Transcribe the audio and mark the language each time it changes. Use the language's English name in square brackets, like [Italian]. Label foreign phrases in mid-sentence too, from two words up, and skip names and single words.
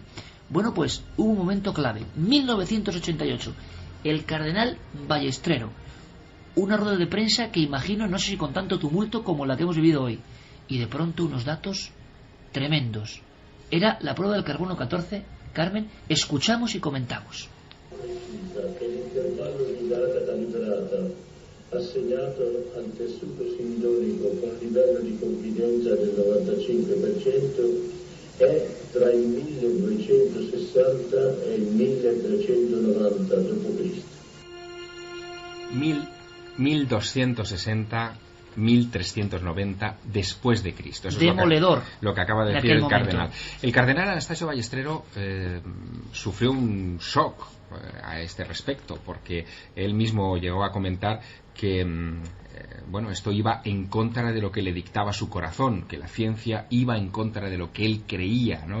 [Spanish] Bueno, pues hubo un momento clave, 1988, el cardenal Ballestrero, una rueda de prensa que imagino, no sé si con tanto tumulto como la que hemos vivido hoy, y de pronto unos datos tremendos. Era la prueba del carbono 14, Carmen, escuchamos y comentamos. [Italian] Assegnato al tessuto sindonico con livello di confidenza del 95% è tra il 1260 e il 1390 d.C. [Spanish] 1260, 1390 después de Cristo. Eso Demoledor. Es lo que acaba de decir el cardenal. El cardenal Anastasio Ballestrero sufrió un shock a este respecto, porque él mismo llegó a comentar que esto iba en contra de lo que le dictaba su corazón, que la ciencia iba en contra de lo que él creía, ¿no?